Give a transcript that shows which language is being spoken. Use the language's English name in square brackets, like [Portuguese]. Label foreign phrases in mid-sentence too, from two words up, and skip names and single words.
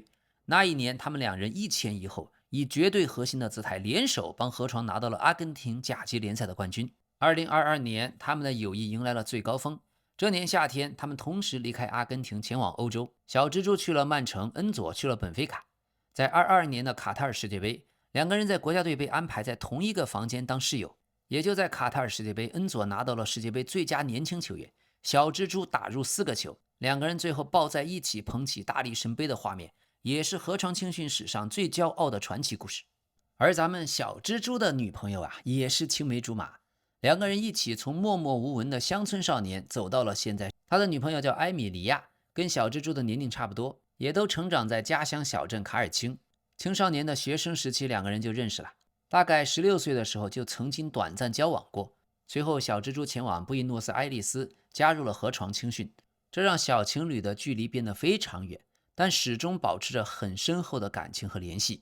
[Chinese] 那一年他們2人一前一後，以絕對核心的姿態聯手幫河床拿到了阿根廷甲級聯賽的冠軍。2022年他們的友誼迎來了最高峰，這年夏天他們同時離開阿根廷前往歐洲，小蜘蛛去了曼城，恩佐去了本菲卡。在22年的卡塔爾世界杯，2個人在國家隊被安排在同一個房間當室友。也就在卡塔爾世界杯，恩佐拿到了世界杯最佳年輕球員，小蜘蛛打入4個球，2個人最後抱在一起捧起大力神杯的畫面，也是河床青训史上最驕傲的傳奇故事。而咱們小蜘蛛的女朋友也是青梅竹馬，2個人一起從默默無聞的鄉村少年走到了現在。他的女朋友叫埃米莉亞，跟小蜘蛛的年齡差不多，也都成長在家鄉小鎮卡爾欽。青少年的學生時期，2個人就認識了。大概16歲的時候就曾經短暫交往過， 隨後，小蜘蛛前往布宜諾斯艾利斯，加入了河床青訓，這讓小情侶的距離變得非常遠，但始終保持着很深厚的感情和聯繫。